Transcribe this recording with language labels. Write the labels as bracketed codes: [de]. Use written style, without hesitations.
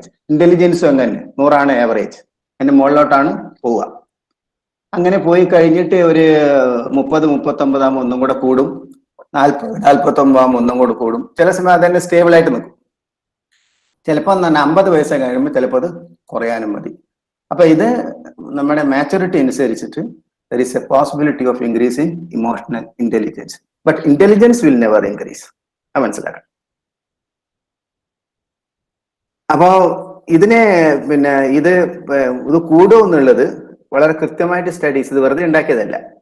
[ml] ഇന്റലിജൻസും അങ്ങനെ 100 ആവറേജ്. അതിന്റെ മുകളിലോട്ടാണ് പോവുക. അങ്ങനെ പോയി കഴിഞ്ഞിട്ട് ഒരു 30-39 ആകുമ്പോൾ ഒന്നും കൂടെ കൂടും, 40-49 ആകുമ്പോൾ ഒന്നും കൂടെ കൂടും. ചില സമയം അതന്നെ സ്റ്റേബിൾ ആയിട്ട് നിൽക്കും. ചിലപ്പോൾ 50 വയസ്സ് കഴിയുമ്പോൾ ചിലപ്പോൾ അത് കുറയാനും മതി. അപ്പൊ ഇത് നമ്മുടെ മാച്ചുറിറ്റി അനുസരിച്ചിട്ട് [en] there is a possibility of increasing emotional intelligence, but intelligence will never increase. [ml] അത് മനസ്സിലാക്കണം. അപ്പോ ഇതിനെ ഇത് കൂടും എന്നുള്ളത് വളരെ കൃത്യമായിട്ട് സ്റ്റഡീസ്, ഇത് വെറുതെ ഉണ്ടാക്കിയതല്ല.